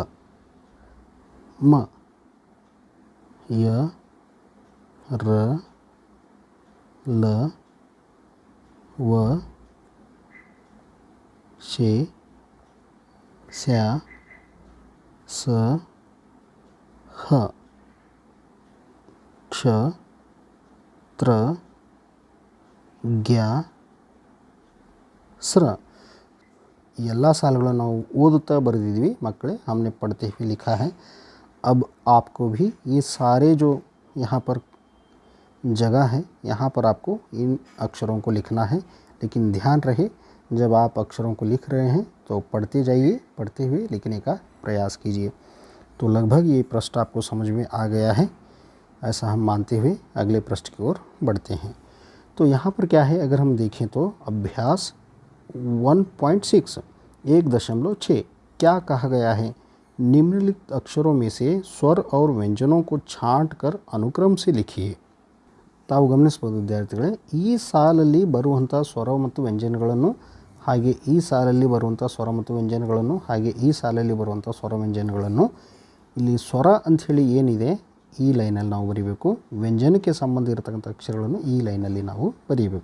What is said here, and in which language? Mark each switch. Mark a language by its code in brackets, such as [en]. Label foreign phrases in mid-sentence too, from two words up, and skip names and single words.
[kn] ಮ ಯ ರ ಲ ವ ಶೇ ಸ್ಯಾ ಸ ಹ ಕ್ಷ ತ್ರ ಗ್ಯಾ ಸ್ರ. ಎಲ್ಲ सालಗಳನ್ನು ನಾವು ಓದುತ್ತಾ ಬರೆದಿದ್ವಿ मಕ್ಕಳೇ. [hi] हमने पढ़ते हुए लिखा है. अब आपको भी ये सारे जो यहाँ पर जगह है, यहाँ पर आपको इन अक्षरों को लिखना है. लेकिन ध्यान रहे, जब आप अक्षरों को लिख रहे हैं तो पढ़ते जाइए, पढ़ते हुए लिखने का प्रयास कीजिए. तो लगभग ये पृष्ठ आपको समझ में आ गया है, ऐसा हम मानते हुए अगले पृष्ठ की ओर बढ़ते हैं. तो यहाँ पर क्या है, अगर हम देखें तो अभ्यास 1.6 1.6 क्या कहा गया है. निम्नलिखित अक्षरों में से स्वर और व्यंजनों को छांट कर अनुक्रम से लिखिए. [kn] ತಾವು ಗಮನಿಸಬಹುದು ವಿದ್ಯಾರ್ಥಿಗಳೇ, ಈ ಸಾಲಲ್ಲಿ ಬರುವಂಥ ಸ್ವರ ಮತ್ತು ವ್ಯಂಜನಗಳನ್ನು, ಹಾಗೆ ಈ ಸಾಲಲ್ಲಿ ಬರುವಂಥ ಸ್ವರ ಮತ್ತು ವ್ಯಂಜನಗಳನ್ನು, ಹಾಗೆ ಈ ಸಾಲಲ್ಲಿ ಬರುವಂಥ ಸ್ವರ ವ್ಯಂಜನಗಳನ್ನು, ಇಲ್ಲಿ ಸ್ವರ ಅಂಥೇಳಿ ಏನಿದೆ ಈ ಲೈನಲ್ಲಿ ನಾವು ಬರೀಬೇಕು. ವ್ಯಂಜನಕ್ಕೆ ಸಂಬಂಧ ಇರತಕ್ಕಂಥ ಅಕ್ಷರಗಳನ್ನು ಈ ಲೈನಲ್ಲಿ ನಾವು ಬರೀಬೇಕು.